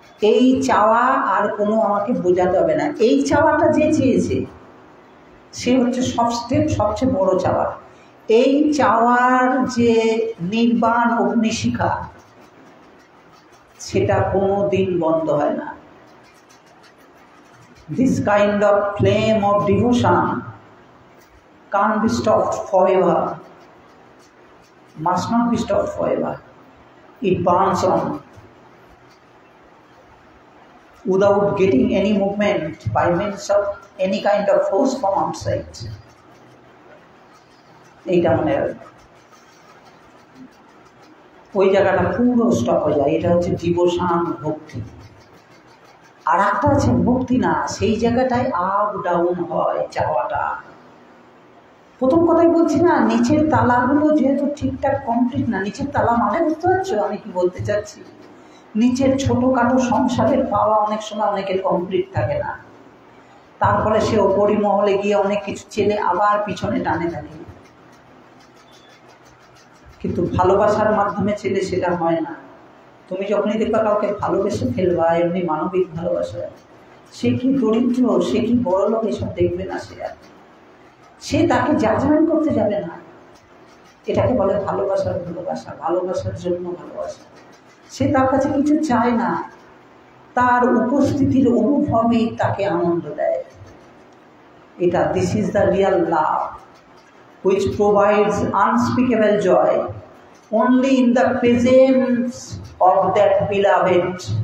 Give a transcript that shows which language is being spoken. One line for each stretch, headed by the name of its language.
Bangla: এই চাওয়া আর কোনো আমাকে বোঝাতে হবে না, এই চাওয়াটা যে চেয়েছে সে হচ্ছে সবচেয়ে বড় চাওয়া। এই চাওয়ার যে নির্বাণ অগ্নিশিখা, সেটা কোনো দিন বন্ধ হয় না।
English: This kind of flame of devotion can't be stopped forever, must not be stopped forever. It burns on without getting any movement by means of any kind of force from outside.
Bangla: এইটা মনে রাখবে, ওই জায়গাটা পুরো stop হয়ে যায়। এটা হচ্ছে ডিভোশন, ভক্তি। আর একটা আছে মুক্তি না, সেই জায়গাটায় আপ ডাউন হয় চাওয়াটা। প্রথম কথাই বলছি না, নিচের তালাগুলো যেহেতু ঠিকঠাক কমপ্লিট না, নিচের তালা মানে বুঝতে পারছো আমি কি বলতে চাচ্ছি? নিচের ছোটোখাটো সংসারের পাওয়া অনেক সময় অনেকের কমপ্লিট থাকে না, তারপরে সে ওপরি মহলে গিয়ে অনেক কিছু চেনে আবার পিছনে টানে থাকে। কিন্তু ভালোবাসার মাধ্যমে ছেলে সেটা হয় না। তুমি যখনই দেখবা কাউকে ভালোবেসে ফেলবা, এমনি মানবিক ভালোবাসা, সে কি দরিদ্র, সে কি বড় লোক, এসব দেখবে না। সে তাকে জাজমেন্ট করতে যাবে না। এটাকে বলে ভালোবাসার ভালোবাসা, ভালোবাসার জন্য ভালোবাসা। সে তার কাছে কিছু চায় না, তার উপস্থিতির অনুভবই তাকে আনন্দ দেয়। এটা
English: This is the real love which provides unspeakable joy only in the presence of that beloved.